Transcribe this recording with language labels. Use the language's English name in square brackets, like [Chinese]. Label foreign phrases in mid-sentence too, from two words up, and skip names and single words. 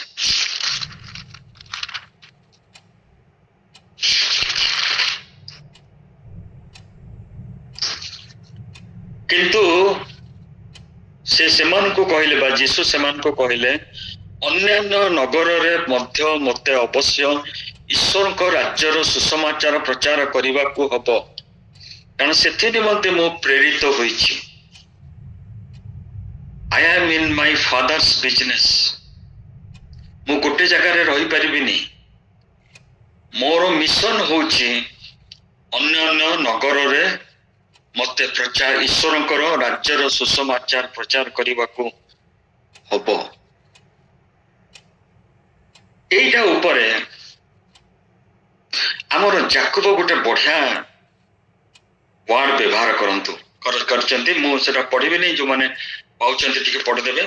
[Odia] କିନ୍ତୁ ସେ ସେମାନଙ୍କୁ କହିଲେ, ବା ଯୀଶୁ ସେମାନଙ୍କୁ କହିଲେ, ଅନ୍ୟାନ୍ୟ ନଗରରେ ମଧ୍ୟ ମୋତେ ଅବଶ୍ୟ ଈଶ୍ୱରଙ୍କ ରାଜ୍ୟର ସୁସମାଚାର ପ୍ରଚାର କରିବାକୁ ହବ, କାରଣ ସେଥି ନିମନ୍ତେ ମୁଁ ପ୍ରେରିତ ହୋଇଛି। [English] I am in my father's business। [Odia] ମୁଁ ଗୋଟେ ଜାଗାରେ ରହିପାରିବିନି, ମୋର ମିଶନ ହଉଛି ଅନ୍ୟାନ୍ୟ ନଗରରେ ମତେ ଈଶ୍ୱରଙ୍କର ରାଜ୍ୟର ସୁସମାଚାର ପ୍ରଚାର କରିବାକୁ ହବ। ଏଇଟା ଉପରେ ଆମର ଯାକୁବ ଗୋଟେ ବଢିଆ ୱାର୍ଡ ବ୍ୟବହାର କରିଛନ୍ତି, ମୁଁ ସେଟା ପଢିବିନି, ଯୋଉମାନେ ପାଉଛନ୍ତି ଟିକେ ପଢିଦେବେ।